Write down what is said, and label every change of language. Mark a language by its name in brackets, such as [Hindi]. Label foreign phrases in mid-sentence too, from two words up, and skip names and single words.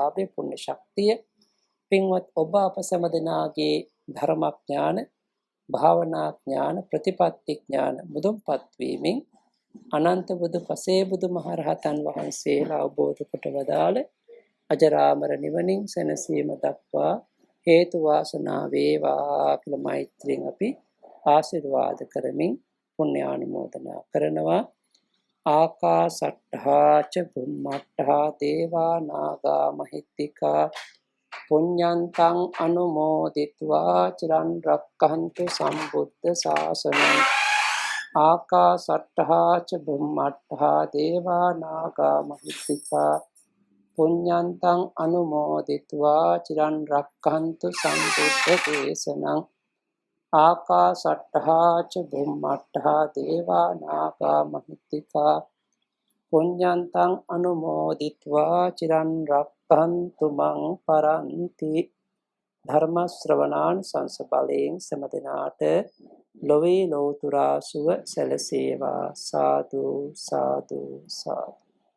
[Sinhala] පුණ්‍යලාභේ පුණ්‍ය ශක්තිය පින්වත් ඔබ අප සැම දෙනාගේ ධර්මඥාන, භාවනා ඥාන, ප්‍රතිපත්ති ඥාන මුදුන්පත් වීමෙන් අනන්ත බුදු පසේ බුදු මහරහතන් වහන්සේලා අවබෝධ කොට වදාළ අජරාමර නිවනින් සැනසීම දක්වා හේතු වාසනා වේවා කියලා මෛත්‍රියෙන් අපි ආශිර්වාද කරමින් පුණ්‍යානුමෝදනා කරනවා. [Pali] ආකාසට්ඨා ච බුම්මට්ඨා දේවා නාග මහිත්‍තිකා පුඤ්ඤන්තං අනුමෝදිත්වා චිරන් රක්ඛන්තු සම්බුද්ධ ශාසනං. ආකාසට්ඨා ච බුම්මට්ඨා දේවා නාග මහිත්‍තිකා පුඤ්ඤන්තං අනුමෝදිත්වා චිරන් රක්ඛන්තු සම්බුද්ධ දේශනං. ආකාසට්ඨා ච බුම්මට්ඨා දේවා නාග මහිත්‍තිකා පුඤ්ඤන්තං අනුමෝදිත්වා චිරන් රක්ඛන්තු මං පරන්ති. [Sinhala] ධර්ම ශ්‍රවණාන් සංස බලයෙන් සෑම දිනාට ලොවේ ලෝතුරා සුව සැලසේවා. සාදු සාදු සාදු.